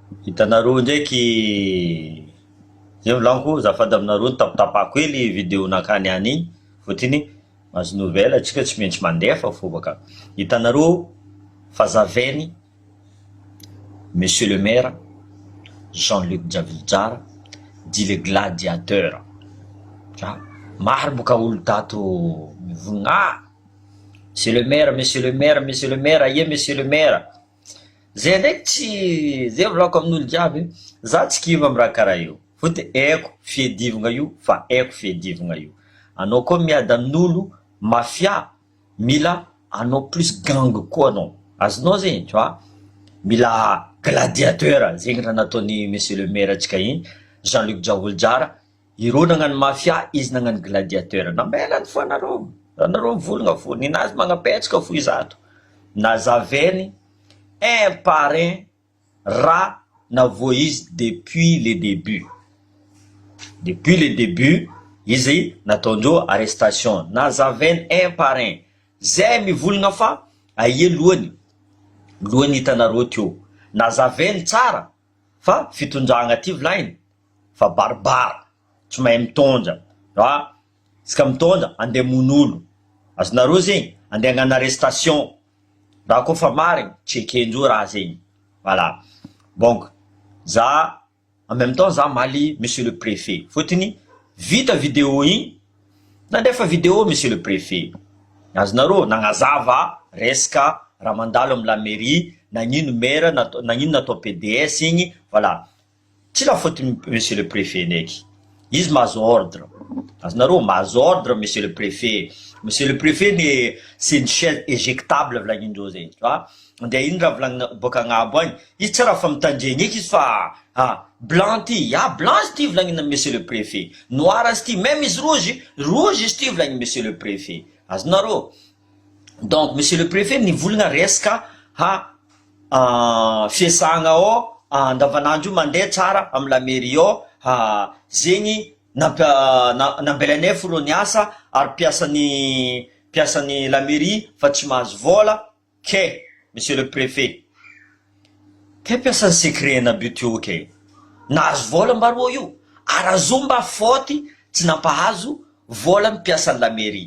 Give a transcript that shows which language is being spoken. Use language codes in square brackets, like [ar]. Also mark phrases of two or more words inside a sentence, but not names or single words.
[mg] Hitanareo ndraiky zay volaniko zafady aminareo tapatapako hely vidéo nakany any fotiny mahazo nouvelle atsika tsy maintsy mandefa fo baka. Hitanareo fazavainy [fr] Monsieur le maire Jean-Luc Javiljara dit le gladiateur. [mg] Maro boka olo tato mivogna [fr] Monsieur le maire, monsieur le maire, monsieur le maire, aie monsieur le maire. [mg] Zay ndraiky tsy zay volako amin'olo jiaby, za tsy kiva amin'ny raha karaha io. Foty haiko fiadivagna io, fa haiko fiadivagna io. Anao koa miady amin'olo mafia, mila anao [fr] plus gang [mg] koa anao. Azonao zegny, [fr] tu vois? [mg] Mila gladiateur, zegny raha nataony [fr] monsieur le maire [mg] atsika iny, Jean-Luc Javiljara. Iro nagnano mafia, izy nagnano gladiateur. Nambelany fo anareo. Anareo mivolagna fo, ninazy magnapetraka fo izato. Nazavainy [fr] un par un [mg] raha navoa izy [fr] depuis le début. Depuis le début, [mg] izy nataondreo arrestation. Nazavainy [fr] un par un. [mg] Zay mivolagna fa aie lohany. Lohany hitanareo teo. Nazavainy tsara fa fitondragna ty volainy fa baribara. Tsy mahay mitondra. Iska mitondra andeha mon'olo. Azonareo zegny andeha hagnano arrestation. Raha koa fa marigny tsekendreo raha zegny. [fr] Voilà. Donc [mg] za [fr] en même temps [mg] za maly [fr] monsieur le préfet. [mg] Fotiny vita vidéo igny nandefa vidéo [fr] monsieur le préfet. [mg] Azonareo nagnazava resaka raha mandalo amin'ny [fr] la mairie, [mg] nagnino maire, nagnino natao PDS igny. Voilà. Tsy [fr] la faute monsieur le préfet [mg] ndraiky. Izy mahazo ordre. Azonareo mahazo ordre [fr] monsieur le préfet. Monsieur le préfet c'est une chaise éjectable [mg] volagnindreo zay, [fr] tu vois? [mg] Andeha ino raha volagnina boka agnabo agny. Izy tsy raha fa mitandregny eky izy fa blanc ty, blanche ty volagnina [fr] monsieur le préfet. [mg] Noir izy ty, même izy rouge izy ty volagnina [fr] monsieur le préfet. [mg] Azonareo? [fr] Donc monsieur le préfet [mg] nivolagna resaka fiasagna ao andavanandro mandeha tsara amin'ny [fr] la mairie [mg] ao, zegny nambelanay folo niasa ary piasany la mairie fa tsy mahazo vola ke [fr] monsieur le préfet [mg] ke piasany secret nabi teo ke nahazo vola mbaroa io ary azo mba faute tsy nampahazo vola mipiasany [fr] la mairie.